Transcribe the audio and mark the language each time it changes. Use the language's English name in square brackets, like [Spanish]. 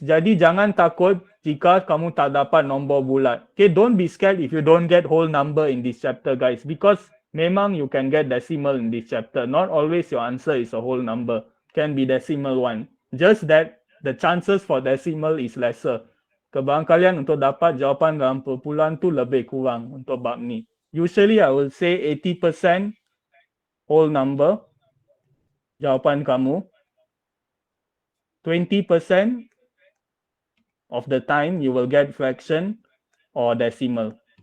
[Malay] Jadi jangan takut jika kamu tak dapat nombor bulat. [English] Okay, don't be scared if you don't get whole number in this chapter guys. Because memang you can get decimal in this chapter. Not always your answer is a whole number. Can be decimal one. Just that the chances for decimal is lesser. [Malay] Kebarangkalian untuk dapat jawapan dalam perpuluhan tu lebih kurang untuk bab ni. [English] Usually I will say 80% whole number. [Malay] Jawapan kamu. [English] 20% of the time you will get fraction or decimal.